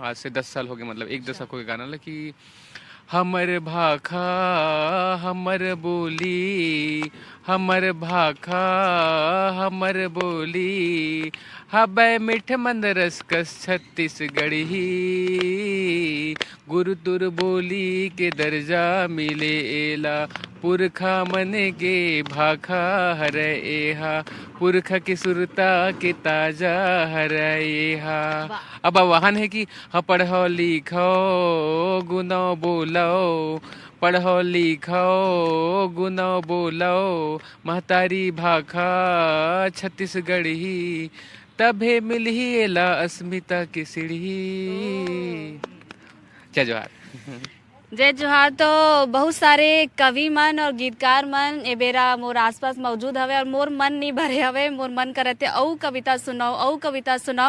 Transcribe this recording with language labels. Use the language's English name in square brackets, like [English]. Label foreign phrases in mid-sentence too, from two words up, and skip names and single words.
[Chhattisgarhi] आज से 10 साल हो गए मतलब एक दशक हो गए गाना कि हमर भाखा हमर बोली हमर भाखा हमर बोली हबै मिठ मंद रसकस छत्तीसगढ़ी गुरु तुर बोली के दर्जा मिले एला, पुरखा मन के भाखा हर एहा, पुरखा की सुरता के ताजा हर एहा। अब आह्वान है कि पढ़ो लिखो गुनो बोलो, पढ़ो लिखो गुनो बोलो, महतारी भाखा छत्तीसगढ़ ही, तभे मिलही एला अस्मिता की सीढ़ी। जय जोहार। जय जोहार। तो बहुत सारे कवि मन और गीतकार मन ए बेरा मोर आसपास मौजूद हवे और मोर मन नहीं भरे हवे, मोर मन करते औ कविता सुनाओ, औ कविता सुनाओ।